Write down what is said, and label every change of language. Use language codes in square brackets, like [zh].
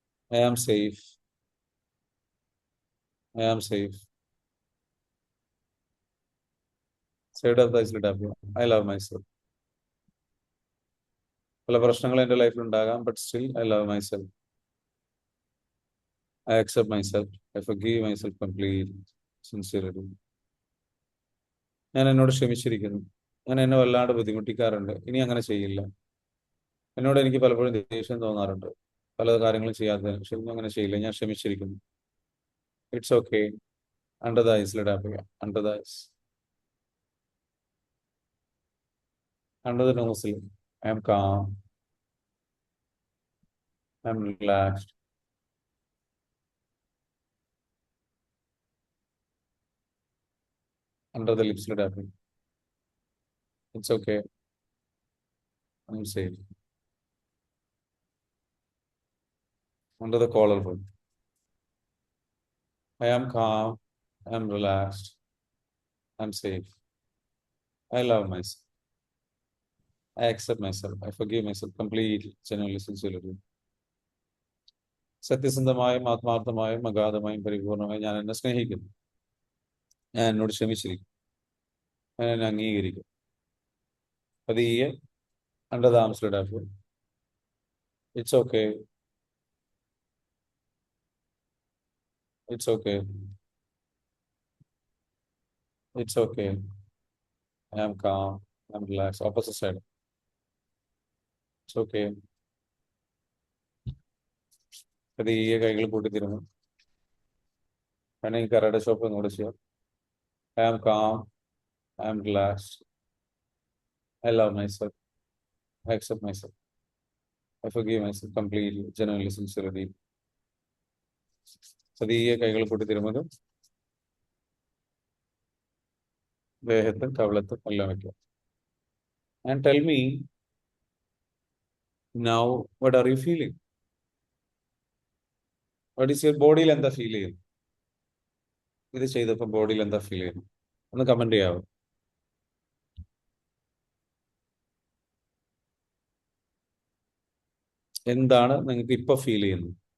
[en] I am safe. I am safe. Side of the eyes lid up here. I love myself. [ml] പല പ്രശ്നങ്ങൾ എൻ്റെ ലൈഫിൽ ഉണ്ടാകാം, [en] But still I love myself. I accept myself. I forgive myself completely, sincerely. [ml] ഞാൻ എന്നോട് ക്ഷമിച്ചിരിക്കുന്നു. ഞാൻ എന്നെ വല്ലാണ്ട് ബുദ്ധിമുട്ടിക്കാറുണ്ട്. ഇനി അങ്ങനെ ചെയ്യില്ല. എന്നോട് എനിക്ക് പലപ്പോഴും ദേഷ്യം തോന്നാറുണ്ട്, പല കാര്യങ്ങളും ചെയ്യാത്തതിന്. പക്ഷെ ഇനി അങ്ങനെ ചെയ്യില്ല. ഞാൻ ക്ഷമിച്ചിരിക്കുന്നു. [en] It's okay. Under the eyes let happy. Under the eyes, under the നോസിൽ I am calm, I am relaxed. Under the lips let happy. It's okay. I am safe. Under the collar bone I am calm, I am relaxed, I am safe. I love myself. I accept myself. I forgive myself completely, genuinely, sincerely. [ml] സത്യസന്ധമായും ആത്മാർത്ഥമായും അഗാധമായും പരിപൂർണമായും ഞാൻ എന്നെ സ്നേഹിക്കുന്നു. ഞാൻ എന്നോട് ക്ഷമിച്ചിരിക്കും. ഞാൻ എന്നെ അംഗീകരിക്കും. പതിയെ [en] Under the arms let happy. It's okay. It's okay. It's okay. I am calm, I am relaxed. Opposite side. It's okay. [ml] പതിയെ കൈകൾ കൂട്ടിത്തിരുന്നു. വേണമെങ്കിൽ കരയുടെ ഷോപ്പ് ഒന്നുകൂടെ ചെയ്യാം. [en] I am calm, I am relaxed. I love myself. I accept myself. I forgive myself completely, genuinely, sincerely. [ml] പതിയെ കൈകൾ കൂട്ടിത്തിരുന്നത് ദേഹത്തും കവിളത്തും എല്ലാം വയ്ക്കുക. [en] And tell me now, what are you feeling? What is your [ml] ബോഡിയിൽ എന്താ ഫീൽ ചെയ്യുന്നത്? ഇത് ചെയ്തപ്പോൾ ബോഡിയിൽ എന്താ ഫീൽ ചെയ്യുന്നത്? ഒന്ന് കമന്റ് ചെയ്യാവോ? എന്താണ് നിങ്ങൾക്ക് ഇപ്പൊ ഫീൽ ചെയ്യുന്നത്?